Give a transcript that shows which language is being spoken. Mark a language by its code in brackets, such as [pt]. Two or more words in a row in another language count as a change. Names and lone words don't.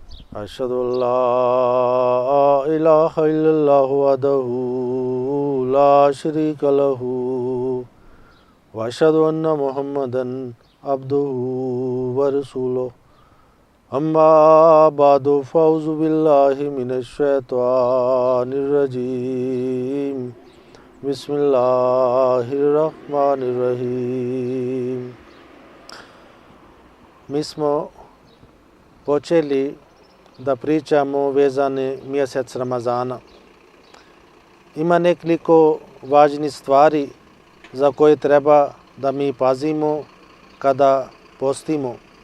[ar] أشهد أن لا إله إلا الله وحده لا شريك له وأشهد أن محمدا عبده ورسوله أما بعد فأعوذ بالله من الشيطان الرجيم بسم الله الرحمن الرحيم. [bs] Mi smo počeli da pričamo vezane mjesec Ramazana. Ima nekoliko važnih stvari za koje treba da mi pazimo kada postimo.